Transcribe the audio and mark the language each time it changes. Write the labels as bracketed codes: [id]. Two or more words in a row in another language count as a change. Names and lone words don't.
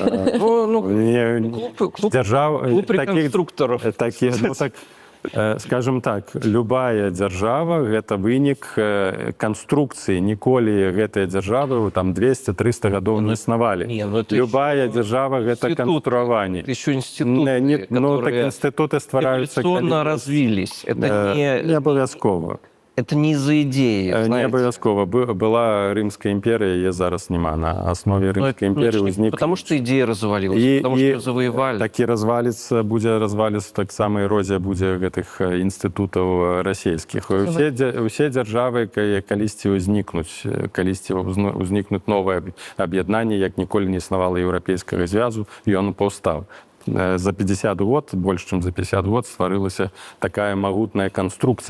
[be] Клуб рэканструктораў. [ru] Скажем так, [be] любая дзяржава — гэта вынік канструкцыі. Ніколі гэтыя дзяржавы там 200-300 гадоў не існавалі. Любая дзяржава — гэта канструаванне. [ru] Еще институты, [be] институты ствараюцца... [ru] эволюционно развились. Это [be] не обовязково. [ru] это не из-за идеи, Не знаете. [be] абавязкова. Была Рымская імперія, яе зараз няма. На аснове [ru] Ну, [be] Рымскай [ru] это, [be] імперіі [ru] ну, [be] ўзнік... [ru] потому что идея развалилась, потому что завоевали. [be] Такі разваліцца, будзе разваліцца таксама эрозія будзе гэтых інстытутаў расійскіх. Усе дзяржавы калісьці ўзнікнуць, калісьці ўзнікнуць новае аб'яднанне, як ніколі не існавала еўрапейскага звязу, і ён паўстаў. За 50 год, больш чым за 50 год, стварылася такая магутная канструкцыя.